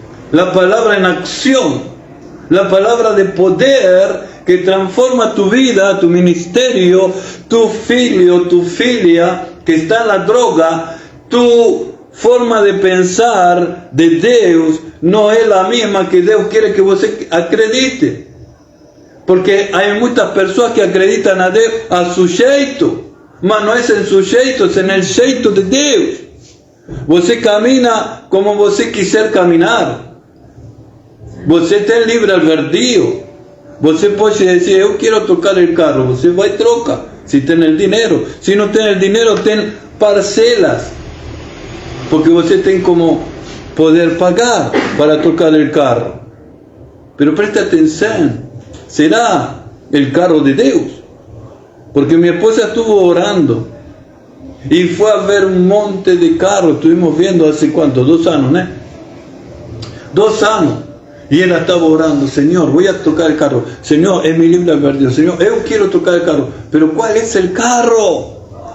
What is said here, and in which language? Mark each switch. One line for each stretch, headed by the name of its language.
Spanish: la palabra en acción, la palabra de poder que transforma tu vida, tu ministerio, tu filho, tu filia que está en la droga, tu forma de pensar de Dios no es la misma que Dios quiere que vos acredite. Porque hay muchas personas que acreditan a Dios a su jeito,
Portuguese: mas não é em seu jeito, é no jeito de Deus. Você camina como você quiser caminhar. Você tem livre albedrío. Você pode dizer, eu quero trocar o carro. Você vai e troca, se tem o dinheiro. Se não tem o dinheiro, tem parcelas. Porque você tem como poder pagar para trocar o carro. Pero preste atenção, será o carro de Deus?
Spanish: Porque minha esposa estuvo orando y fue a ver un monte de carros. Estuvimos viendo hace cuánto, 2 años, ¿no? 2 años. Y ella estaba orando, Señor, voy a tocar el carro. Señor, es mi libre albedrío. Señor, yo quiero tocar el carro. Pero ¿cuál es el carro?